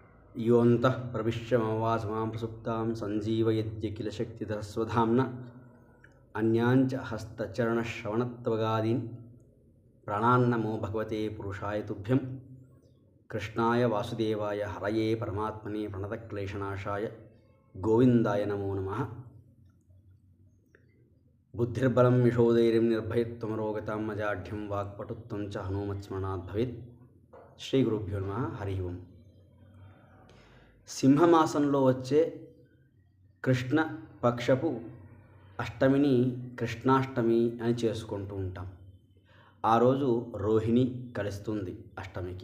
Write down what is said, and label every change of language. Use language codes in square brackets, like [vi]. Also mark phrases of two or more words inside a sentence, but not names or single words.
[sa] योऽन्तः प्रविश्य मम वाचमां प्रसुप्तां सञ्जीवयत्य किल शक्तिधरस्वधाम्ना अन्याञ्च हस्तचरणश्रवणत्वगादीन् प्राणान्नमो भगवते पुरुषाय तुभ्यं कृष्णाय वासुदेवाय हरये परमात्मने प्रणतक्लेशनाशाय गोविन्दाय नमो नमः। बुद्धिर्बलं यशोधैर्यं निर्भयत्वमरोगतां मजाढ्यं वाक्पटुत्वं च हनूमत्स्मरणात् भवेत्। श्रीगुरुभ्यो नमः. हरि ॐ. [te] సింహమాసంలో వచ్చే కృష్ణ పక్షపు అష్టమిని కృష్ణాష్టమి అని చేసుకుంటూ ఉంటాం. ఆ రోజు రోహిణి కలుస్తుంది అష్టమికి.